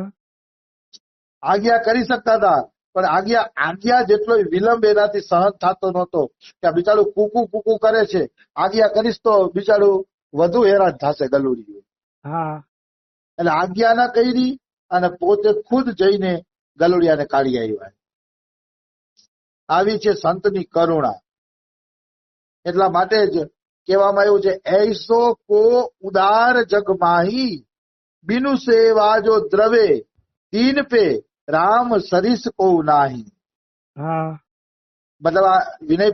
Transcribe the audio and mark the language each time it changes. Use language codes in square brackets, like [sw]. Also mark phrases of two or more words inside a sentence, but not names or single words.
[gu] આજ્ઞા કરી શકતા હતા, પણ આજ્ઞા જેટલો વિલંબ એનાથી સહન થતો નહોતો કે આ બિચારું કૂકું કૂકું કરે છે, આજ્ઞા કરીશ તો બિચારું વધુ હેરાન થશે ગલુડિયું. હા એટલે આજ્ઞા ના કરી અને પોતે ખુદ જઈને ગલુડિયાને કાઢી આવ્યા. આવી છે સંતની કરુણા. એટલા માટે જ કહેવામાં આવ્યું છે, [awa] ऐसो को उदार जग माही बिनु सेवा जो द्रवे दीन पे राम सरिस को नाही. [gu] હા મતલબ આ વિનય